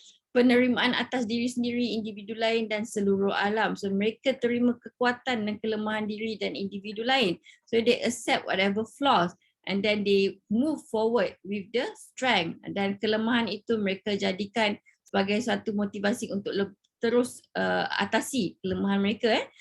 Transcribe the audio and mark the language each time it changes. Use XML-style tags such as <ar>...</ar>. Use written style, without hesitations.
<ms>Penerimaan atas diri sendiri, individu lain dan seluruh alam. So mereka terima kekuatan dan kelemahan diri dan individu lain.</ms> <en>So they accept whatever flaws and then they move forward with the strength.</en> <ms>Dan kelemahan itu mereka jadikan sebagai suatu motivasi untuk terus atasi kelemahan mereka.</ms>